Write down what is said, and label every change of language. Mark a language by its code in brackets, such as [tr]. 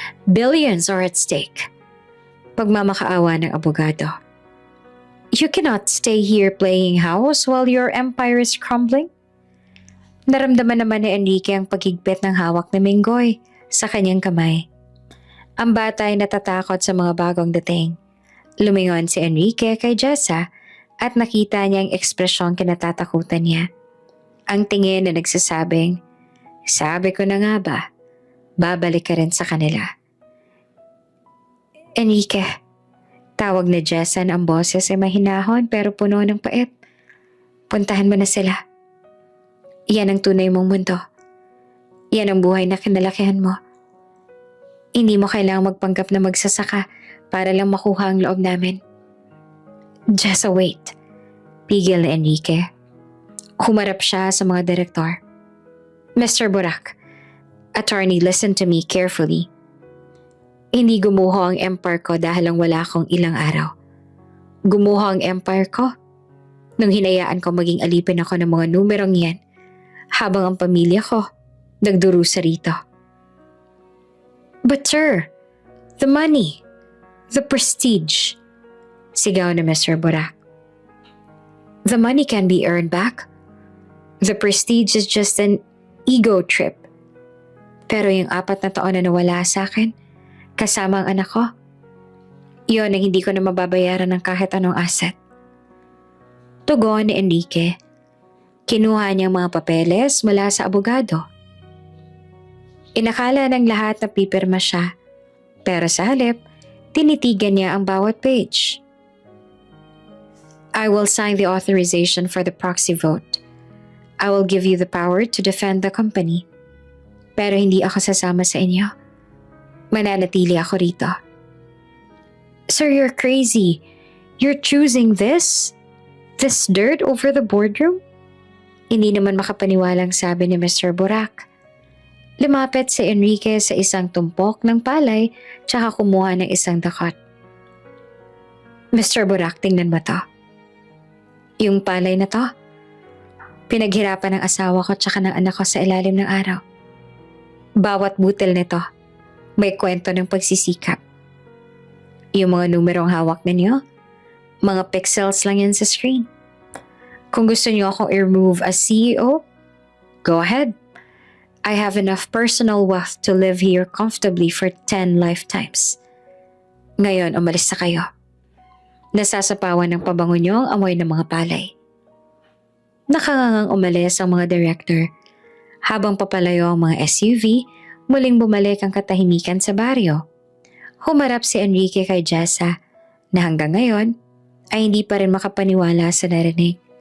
[en] Billions are at stake. [tl] Pagmamakaawa ng abogado. [en] You cannot stay here playing house while your empire is crumbling. [tl] Naramdaman naman ni Enrique ang paghigpit ng hawak ni Minggoy sa kanyang kamay. Ang bata ay natatakot sa mga bagong dating. Lumingon si Enrique kay Jessa at nakita niya ang ekspresyong kinatatakutan niya. Ang tingin na nagsasabing, "Sabi ko na nga ba, babalik ka rin sa kanila." "Enrique," tawag na Jessa na ang boses ay mahinahon pero puno ng pait. "Puntahan mo na sila. Yan ang tunay mong mundo. Yan ang buhay na kinalakihan mo. Hindi mo kailangang magpanggap na magsasaka para lang makuha ang loob namin." [en] "Jessa, wait." [tl] Pigil ni Enrique. Humarap siya sa mga direktor. "Mr. [en] Burak, attorney, listen to me carefully. [tl] Hindi gumuho ang empire ko dahil lang wala akong ilang araw. Gumuho ang empire ko nung hinayaan ko maging alipin ako ng mga numerong yan habang ang pamilya ko nagdurusa rito." [en] "But sir, the money, the prestige," [tl] sigaw ni [en] Mr. Burak. "The money can be earned back. The prestige is just an ego trip. [tl] Pero yung 4 na taon na nawala sa akin, kasama ang anak ko, yun ang hindi ko na mababayaran ng kahit anong asset." Tugon ni Enrique. Kinuha niya ang mga papeles mula sa abogado. Inakala ng lahat na pipirma siya, pero sa halip, tinitigan niya ang bawat page. [en] "I will sign the authorization for the proxy vote. I will give you the power to defend the company. [tl] Pero hindi ako sasama sa inyo. Mananatili ako rito." [en] "Sir, you're crazy. You're choosing this? This dirt over the boardroom?" [tl] Hindi naman makapaniwalang sabi ni Mr. Burak. Lumapit si Enrique sa isang tumpok ng palay tsaka kumuha ng isang dakot. "Mr. Burak, tingnan mo to. Yung palay na to, pinaghirapan ng asawa ko tsaka ng anak ko sa ilalim ng araw. Bawat butil nito, may kwento ng pagsisikap. Yung mga numerong hawak ninyo, mga pixels lang yan sa screen. Kung gusto niyo akong i-remove as CEO, [en] go ahead. I have enough personal wealth to live here comfortably for 10 lifetimes. [tl] Ngayon, umalis na kayo. Nasasapawan ng pabango niyo ang amoy ng mga palay." Nakangangang umalis ang mga director. Habang papalayo ang mga SUV, muling bumalik ang katahimikan sa baryo. Humarap si Enrique kay Jessa na hanggang ngayon ay hindi pa rin makapaniwala sa narinig.